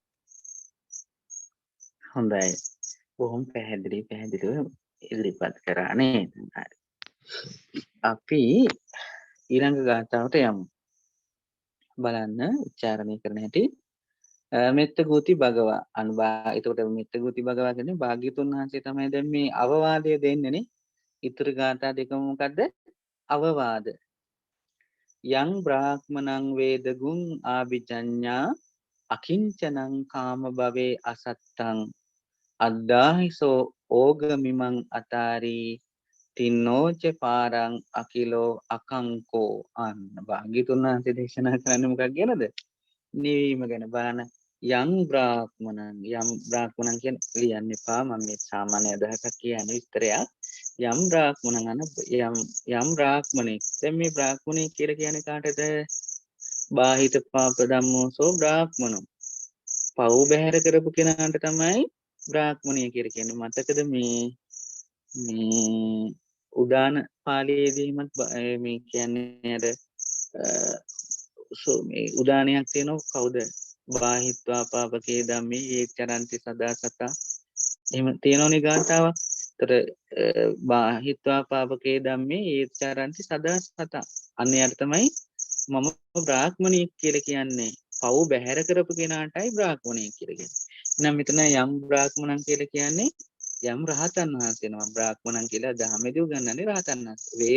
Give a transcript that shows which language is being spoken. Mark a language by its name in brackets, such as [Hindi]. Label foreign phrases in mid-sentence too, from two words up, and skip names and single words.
[Sinhala] හොඳයි බොහොම පැහැදිලිව ඉදිරිපත් කරා නේද අපි ඊළඟ ගාථාවට යමු බලන්න උච්චාරණය කරන හැටි [Pali] මෙත්ත ගෝති භගවා අනුභා [Sinhala] එතකොට [Pali] මෙත්ත ගෝති භගවා [Sinhala] කියන්නේ භාග්‍යතුන් වහන්සේ තමයි දැන් මේ අවවාදය දෙන්නේනේ ඉතුරු ගාථා දෙකම මොකද්ද [Pali] අවවාද යං බ්‍රාහ්මණං වේදගුං ආභිජඤ්ඤා අකිංචනං කාම භවේ අසත්තං අද්දාහිසෝ ඕගමිමං අතාරී තින්නෝච පාරං අකිලෝ [Sinhala] අකංකෝ අන්න භාග්‍යතුන් වහන්සේ දේශනා කරන්නේ මොකක් ගැනද නිවීම ගැන බලන්න [Pali] යම් බ්‍රාහ්මණං [Sinhala] කියන්නේ ලියන්න එපා මම මේ සාමාන්‍ය අදහසක් කියන්නේ විස්තරයක් [Pali] යම් බ්‍රාහ්මණං [Sinhala] යම් බ්‍රාහ්මණෙක් දැන් මේ බ්‍රාහ්මණෙක් කියලා කියන්නේ කාටද [Pali] බාහිත පාප ධම්මෝසෝ බ්‍රාහ්මණෝ [Sinhala] පව් බැහැර කරපු කෙනාට තමයි බ්‍රාහ්මණය කියලා කියන්නේ මතකද මේ උදාන පාළියේදීමත් මේ කියන්නේ අර මේ උදානයක් තියෙනවා කවුද [Pali] බාහිත්වා පාපකේ ධම්මේ ඒ චරන්ති සදා සතා [Sinhala] එහෙම තියෙනවනේ ගාථාවක්. ඒතර [Pali] බාහිත්වා පාපකේ ධම්මේ ඒ චරන්ති සදා සතා [Sinhala] අන්නයට තමයි මම බ්‍රාහ්මණයෙක් කියලා කියන්නේ. පව් බැහැර කරපු කෙනාටයි බ්‍රාහ්මණයෙක් කියලා කියන්නේ. එහෙනම් මෙතන යම් බ්‍රාහ්මණන් කියලා කියන්නේ යම් රහතන් වහන්සේ නම බ්‍රාහ්මණන් කියලා දහමේදී උගන්වන්නේ රහතන් වහන්සේ.